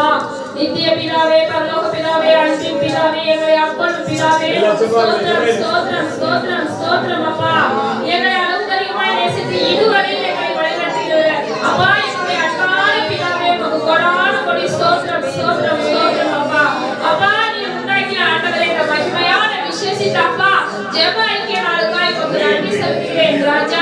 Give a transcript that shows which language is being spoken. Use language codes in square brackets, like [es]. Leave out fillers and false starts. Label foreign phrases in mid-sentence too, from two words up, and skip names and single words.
[te] నిత్య పితావే, పరలోక పితావే, అంతిమ పితావే, [ta] எங்களை அப்பன் பிதாவே [te] స్తోత్రం స్తోత్రం స్తోత్రం స్తోత్రం [ta] அப்பா. எங்களை அனுதினமாய் நேசித்து இதுவரை எங்களை வழிநடத்துகிற அப்பா எங்களுடைய அன்பான பிதாவே உமக்கு கோடான கோடி [te] స్తోత్రం స్తోత్రం స్తోత్రం [ta] அப்பா. அப்பா நீ உண்டாக்கின ஆண்டவரே இந்த மகிமையான விசேஷித்த அப்பா ஜெப ஐக்கிய நாளுக்காய் உமக்கு நன்றி செலுத்துகிறேன் ராஜா.